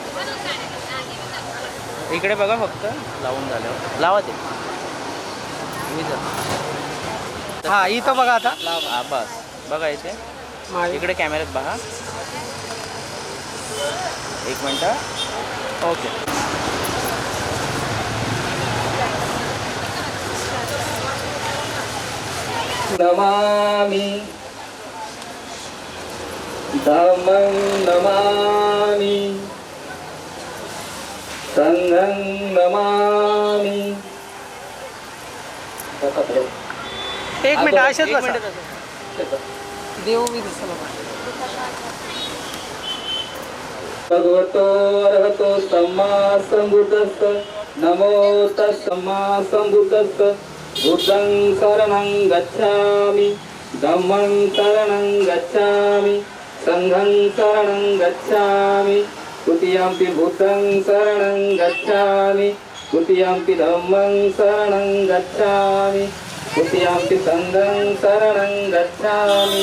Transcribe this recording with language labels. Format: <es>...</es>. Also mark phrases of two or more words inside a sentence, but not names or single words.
<mr>इकडे बघा फक्त लावून झाल्यावर लावा ते हा इथं बघा आता. लावा बस बघा इथे माझ्या इकडे कॅमेऱ्यात बघा. एक मिनटं ओके.</mr> <pi>नमामि धम्मं नमामि संघं नमामि.</pi> <mr>एक मिनिट अशाच बसा. देव मी दिसला बघा.</mr> <pi>भगवतो अरहतो सम्मा संबुद्धस्स नमो तस् सम्मा संबुद्धस्स. बुद्धं शरणं गच्छामि धम्मं शरणं गच्छामि संघं शरणं गच्छामि द्वितीयंपि बुद्धं शरणं गच्छामि द्वितीयंपि धम्मं शरणं गच्छामि द्वितीयंपि संघं शरणं गच्छामि.</pi>